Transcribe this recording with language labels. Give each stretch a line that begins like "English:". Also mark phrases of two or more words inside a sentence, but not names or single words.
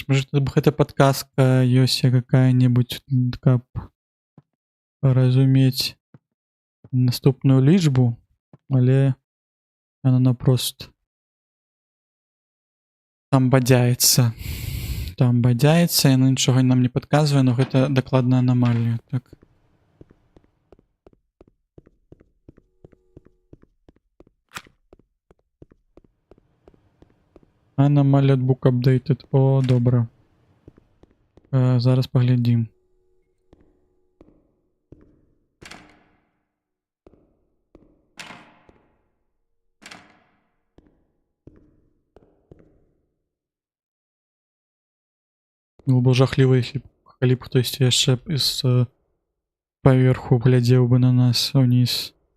Belarusian: Можа, тут гэта падказка ёсць какая-небудзь, каб разумець наступную лічбу, але яна напрост там бадзяецца. Яна нічога нам не падказвае, но гэта дакладна анамалія. Так.
English: Anomaly book updated.
Belarusian: О, добра. Зараз паглядзім. Было б жахліва, калі б хтосьці яшчэ з паверху глядзеў бы на нас уніз.